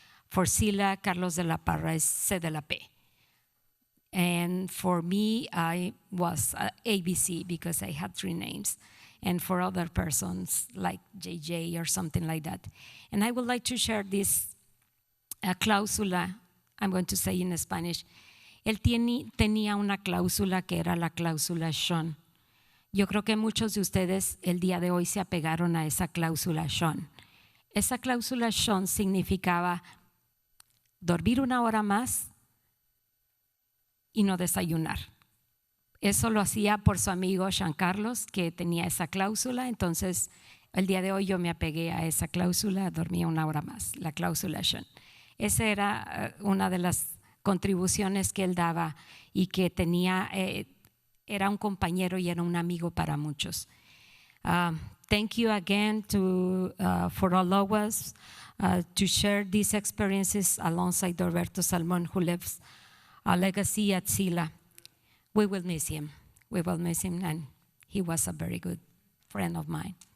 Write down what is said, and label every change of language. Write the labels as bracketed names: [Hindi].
[English] For Sila, Carlos de la Parra is C de la P. And for me, I was ABC because I had 3 names. And for other persons, like JJ or something like that. And I would like to share this cláusula, I'm going to say in Spanish. [Spanish] Él tenía una cláusula que era la cláusula Sean. Yo creo que muchos de ustedes el día de hoy se apegaron a esa cláusula Sean. Esa cláusula Sean significaba dormir 1 hora más y no desayunar. Eso lo hacía por su amigo Jean Carlos, que tenía esa cláusula. Entonces, el día de hoy yo me apegué a esa cláusula, dormía 1 hora más, la cláusula Sean. Esa era una de las contribuciones que él daba y que tenía, era un compañero y era un amigo para muchos. [English] Thank you again for allowing us to share these experiences alongside Roberto Salmon, who lives a legacy at Sila. We will miss him. We will miss him, and he was a very good friend of mine.